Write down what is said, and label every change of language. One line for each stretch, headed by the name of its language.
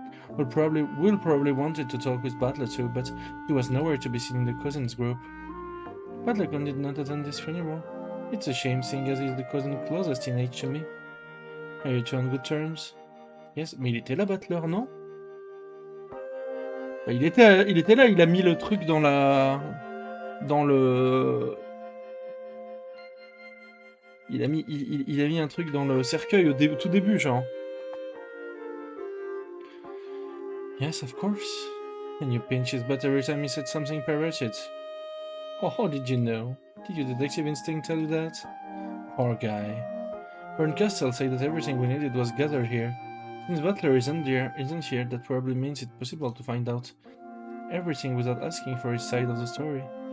English: Will probably wanted to talk with Battler too, but he was nowhere to be seen in the cousins group. Battler did not attend this funeral. It's a shame seeing as he's the cousin closest in age to me. Are you two on good terms?
French: Yes, mais il était là, Battler, non? Bah, il était là, il a mis le truc dans la... Dans le... Il a mis un truc dans le cercueil au tout début, genre.
English: Yes, of course. And you pinched his butt every time he said something perverted. Oh, how did you know? Did your detective instinct tell you that? Poor guy. Bern Castell said that everything we needed was gathered here. Since Butler isn't here, that probably means it's possible to find out everything without asking for his side of the story.